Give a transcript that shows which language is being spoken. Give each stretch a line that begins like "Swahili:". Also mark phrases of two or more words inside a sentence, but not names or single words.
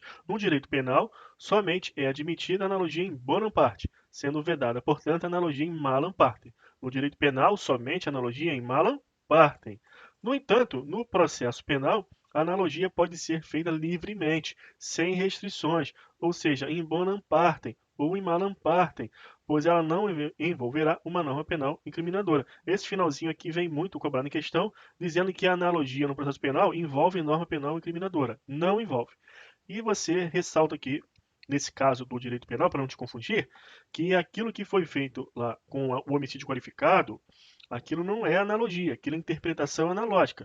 Portuguese: No direito penal, somente é admitida a analogia em
Latin: bonam parte,
Portuguese: sendo vedada, portanto, a analogia em
Latin: malam parte.
Portuguese: No direito penal, somente a analogia em
Latin: malam partem.
Portuguese: No entanto, no processo penal, a analogia pode ser feita livremente, sem restrições, ou seja,
Latin: in bonam partem ou in malam partem,
Portuguese: pois ela não envolverá uma norma penal incriminadora. Esse finalzinho aqui vem muito cobrado em questão, dizendo que a analogia no processo penal envolve norma penal incriminadora. Não envolve. E você ressalta aqui, nesse caso do direito penal, para não te confundir, que aquilo que foi feito lá com o homicídio qualificado, aquilo não é analogia, aquilo é interpretação analógica.